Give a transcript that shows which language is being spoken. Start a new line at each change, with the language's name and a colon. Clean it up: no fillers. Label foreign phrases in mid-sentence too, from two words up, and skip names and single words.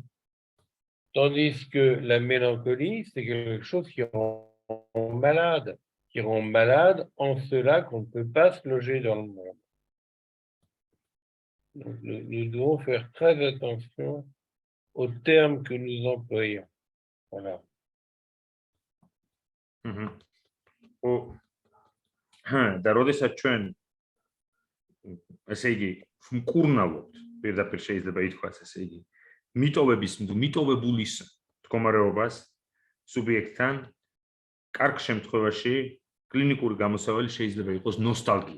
French: Tandis que la mélancolie, c'est quelque chose qui rend malade en cela qu'on ne peut pas se loger dans le monde. Donc, nous devons faire très attention aux termes que nous employons. Voilà.
Georgian: და როდესაც ჩვენ ესე იგი მკურნალობთ, პირდაპირ შეიძლება ითქვას ესე იგი, მიტოვებულის მდგომარეობას სუბიექტთან, კარგ შემთხვევაში კლინიკური გამოსავალი შეიძლება იყოს ნოსტალგია.